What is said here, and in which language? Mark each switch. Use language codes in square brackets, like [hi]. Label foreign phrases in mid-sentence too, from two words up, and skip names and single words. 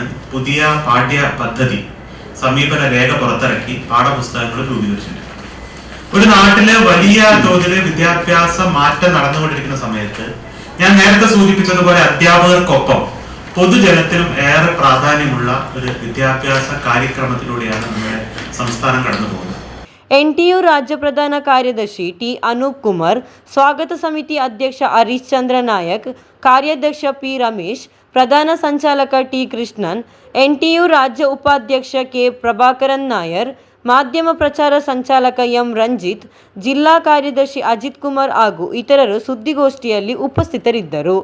[ml] പുതിയ പാഠ്യ പദ്ധതി സമീപന രേഖ പുറത്തിറക്കി പാഠപുസ്തകങ്ങൾ രൂപീകരിച്ചിട്ടുണ്ട്. ഒരു നാട്ടിലെ വലിയ തോതിൽ വിദ്യാഭ്യാസ മാറ്റം നടന്നുകൊണ്ടിരിക്കുന്ന സമയത്ത് ഞാൻ നേരത്തെ സൂചിപ്പിച്ചതുപോലെ അധ്യാപകർക്കൊപ്പം പൊതുജനത്തിനും ഏറെ പ്രാധാന്യമുള്ള ഒരു വിദ്യാഭ്യാസ കാര്യക്രമത്തിലൂടെയാണ് നമ്മുടെ സംസ്ഥാനം കടന്നു പോകുന്നത്. [kn] NTU ರಾಜ್ಯ ಪ್ರಧಾನ ಕಾರ್ಯದರ್ಶಿ ಟಿ ಅನೂಪ್ ಕುಮಾರ್, ಸ್ವಾಗತ ಸಮಿತಿ ಅಧ್ಯಕ್ಷ ಹರೀಶ್ ಚಂದ್ರ ನಾಯಕ್, ಕಾರ್ಯಾಧ್ಯಕ್ಷ ಪಿ ರಮೇಶ್, ಪ್ರಧಾನ ಸಂಚಾಲಕ ಟಿ ಕೃಷ್ಣನ್, NTU ರಾಜ್ಯ ಉಪಾಧ್ಯಕ್ಷ ಕೆ ಪ್ರಭಾಕರನ್ ನಾಯರ್, ಮಾಧ್ಯಮ ಪ್ರಚಾರ ಸಂಚಾಲಕ ಎಂ ರಂಜಿತ್, ಜಿಲ್ಲಾ ಕಾರ್ಯದರ್ಶಿ ಅಜಿತ್ ಕುಮಾರ್ ಹಾಗೂ ಇತರರು ಸುದ್ದಿಗೋಷ್ಠಿಯಲ್ಲಿ ಉಪಸ್ಥಿತರಿದ್ದರು.